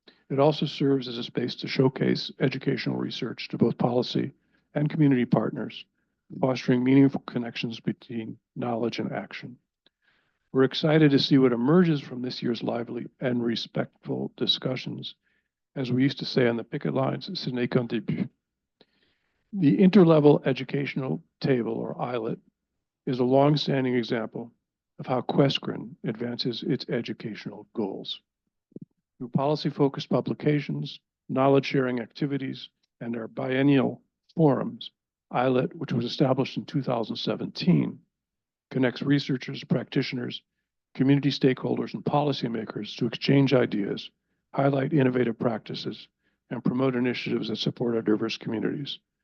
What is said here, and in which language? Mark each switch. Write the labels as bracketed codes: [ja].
[en] It also serves as a space to showcase educational research to both policy and community partners, fostering meaningful connections between knowledge and action. We're excited to see what emerges from this year's lively and respectful discussions. As we used to say on the picket lines, [fr] ce n'est qu'un début. [en] The Interlevel Educational Table, or ILET, is a long-standing example of how QUESCREN advances its educational goals. Through policy-focused publications, knowledge-sharing activities, and our biennial forums, ILET, which was established in 2017, connects researchers, practitioners, community stakeholders, and policymakers to exchange ideas, highlight innovative practices, and promote initiatives that support our diverse communities.